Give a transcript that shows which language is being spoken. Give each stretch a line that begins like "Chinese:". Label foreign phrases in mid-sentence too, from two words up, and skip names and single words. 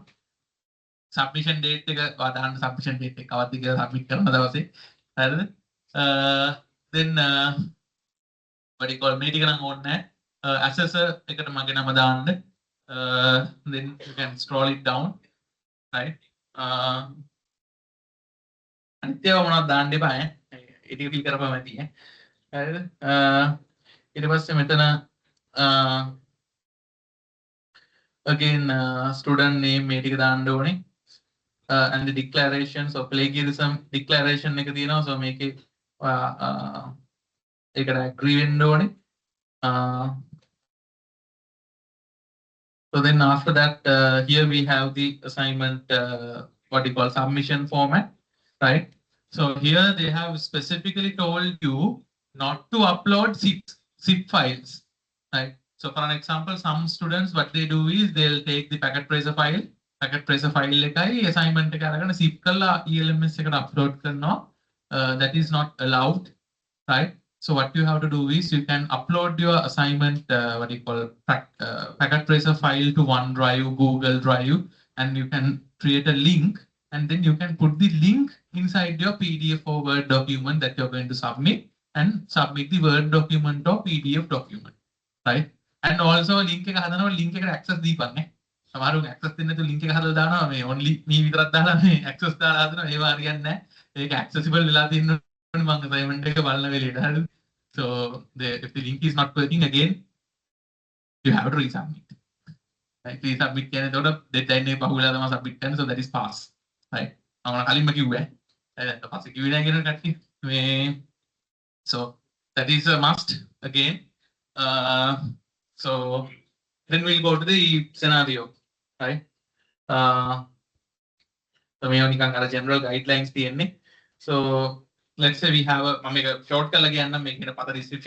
English: Submission date, submission date, submit then what do you call me? Assessor, then you can scroll it down, right?
Sinhala: අනිත්‍යව මොනවද දාන්න එපා ඈ. ඒක ටික ෆිල් කරපුවම ඇති ඈ. හරිද? ඊට පස්සේ මෙතන
English: again student name
Sinhala: මේ ටික දාන්න ඕනේ.
English: And the declaration, so plagiarism declaration
Sinhala: එක තියෙනවා. So මේකේ ඒකට agree වෙන්න ඕනේ.
English: So then after that, here we have the assignment, what you call submission format, right? So here they have specifically told you not to upload zip files, right? So for an example, some students, what they do is they'll take the packet tracer file
Sinhala: එකයි assignment එක අරගෙන zip කරලා ELMS එකට upload කරනවා.
English: That is not allowed, right? So what you have to do is you can upload your assignment, what you call packet tracer file to OneDrive, Google Drive, and you can create a link, and then you can put the link inside your PDF or Word document that you're going to submit, and submit the Word document or PDF document, right?
Sinhala: And also link එක හදනවා, link එකට access දීපන්නේ. සමහරව access දෙන්න නැතුව link එක හදලා දානවා, මේ
English: only me
Sinhala: විතරක් දාලා මේ access දාලා හදනවා. ඒව හරියන්නේ නැහැ. ඒක accessible වෙලා තියෙන්න ඕනේ මම assignment එක බලන වෙලේට. හරිද?
English: So if the link is not working again, you have to resubmit.
Sinhala: Right? Resubmit කියන්නේ එතකොට deadline එක පහුවෙලා තමයි submit කරන්නේ.
English: So that is pass. Right?
Sinhala: I'm කලින්ම කිව්වා. දැන් පස්සේ කිව්වේ නැහැ කියන කට්ටිය.
English: So that is a must again. So then we'll go to the scenario, right? So we only can get general guidelines තියෙන්නේ. So let's say we have a short color again, make it a description.